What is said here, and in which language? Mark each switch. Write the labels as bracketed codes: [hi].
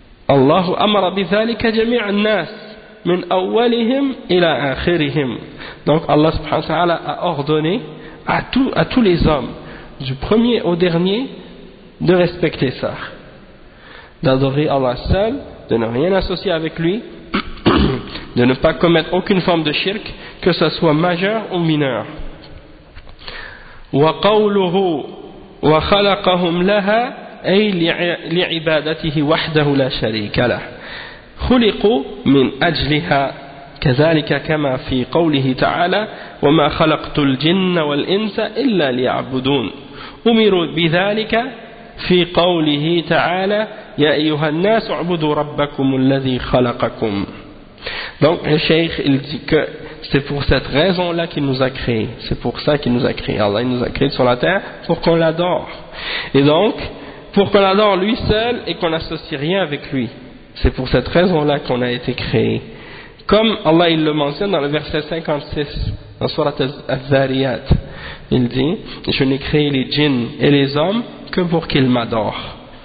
[ar] الله أمر بذلك جميع الناس من أولهم إلى آخرهم. [fr] Donc Allah subhanahu wa ta'ala a ordonné à tous les hommes, du premier au dernier, de respecter ça, d'adorer Allah seul, de ne rien associer avec lui, de ne pas commettre aucune forme de shirk, que ce soit majeur ou mineur. [ar] وقوله وخلقهم لها أي لعبادته وحده لا شريك له خلقوا من أجلها كذلك كما في قوله تعالى وما خلقت الجن والإنس إلا ليعبدون أمروا بذلك في قوله تعالى يا أيها الناس اعبدوا ربكم الذي خلقكم. [fr] Donc le cheikh, il dit que c'est pour cette raison là qu'il nous a créé, c'est pour ça qu'il nous a créé. Allah, il nous a créé sur la terre pour qu'on l'adore, et donc pour qu'on adore lui seul et qu'on n'associe rien avec lui. C'est pour cette raison-là qu'on a été créé. Comme Allah il le mentionne dans le verset 56, dans Surat al-Zariyat, il dit, je n'ai créé les djinns et les hommes que pour qu'ils m'adorent.